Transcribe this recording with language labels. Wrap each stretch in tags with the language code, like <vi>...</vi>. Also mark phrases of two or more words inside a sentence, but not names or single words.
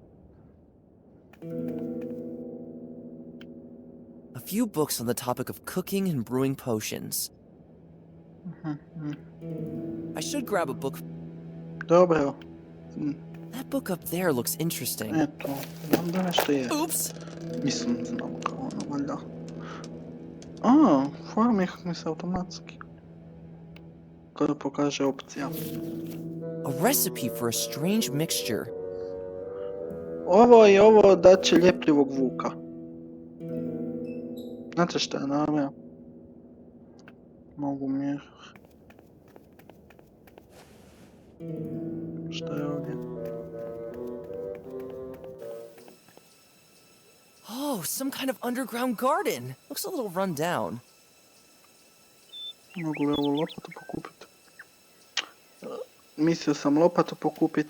<en>A few books on the topic of cooking and brewing potions. I should grab a book.</en> <hr>Dobro.</hr> <en>That book up there looks interesting.</en> <hr>Eto, onda nešto je.</hr> <en>Oops!</en> <hr>Mislim, znam kao ono, valjda. A, formi mi se automatski. Kada pokaže opcija.</hr> <en>A recipe for a strange mixture.</en> <hr>Ovo je ovo daće ljepljivog vuka. Znate šta je naravno? Mogu mi... Šta je ovdje?</hr> <en>Oh, some kind of underground garden. Looks a little run down.</en> <hr>Mogu li ovu lopatu pokupiti? Mislio sam lopatu pokupiti.</hr>